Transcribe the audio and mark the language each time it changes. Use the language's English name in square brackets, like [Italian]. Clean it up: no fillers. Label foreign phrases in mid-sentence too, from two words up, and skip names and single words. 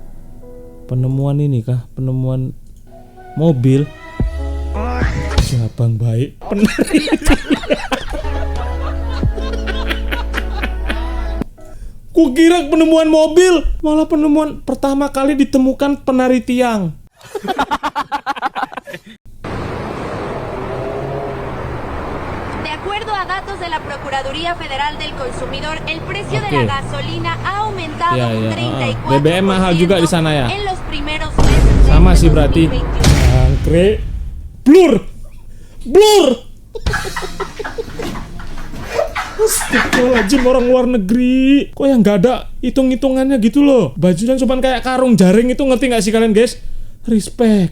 [Indonesian] Penemuan ini kah? Penemuan mobil. Ya, Bang baik. Kukira penemuan mobil, malah penemuan pertama kali ditemukan penari tiang. [Spanish] De acuerdo a datos de la Procuraduría Federal del Consumidor, el precio de la gasolina ha aumentado un 34% [Indonesian] BBM mahal juga di sana ya. [Spanish] en los primeros meses. [Indonesian] Sama sih berarti. Angkre. Blur. Astagfirullahaladzim, orang luar negeri. Kok yang nggak ada hitung-hitungannya gitu loh. Bajunya cuma kayak karung jaring itu, ngerti nggak sih kalian, guys? Respect.